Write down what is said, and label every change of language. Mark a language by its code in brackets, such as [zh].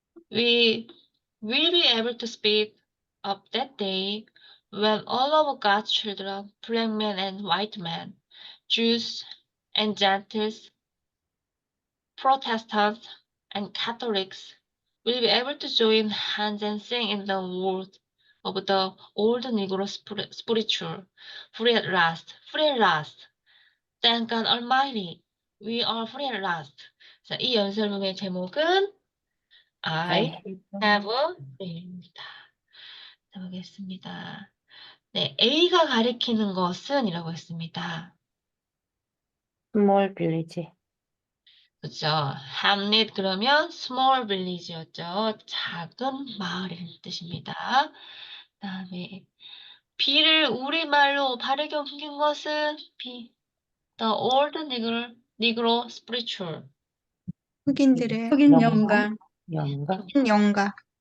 [en] we will be able to speak of that day when all of God's children, black men and white men, Jews and Gentiles, Protestants and Catholics, will be able to join hands and sing in the world of the old Negro spiritual, free at last, free at last. Thank God Almighty, we are free at last. [ko] 자, 이 연설문의 제목은 [en] I have a dream [ko] 입니다. 자, 보겠습니다. 네, A가 가리키는 것은 이라고 했습니다. [en] Small village. [ko] 그죠? hamlet 그러면 small village였죠. 작은 마을이라는 뜻입니다. 그다음에 B를 우리말로 바르게 옮긴 것은 B, [en] the old Negro spiritual. [ko] 흑인들의 흑인 연가. 흑인 영가.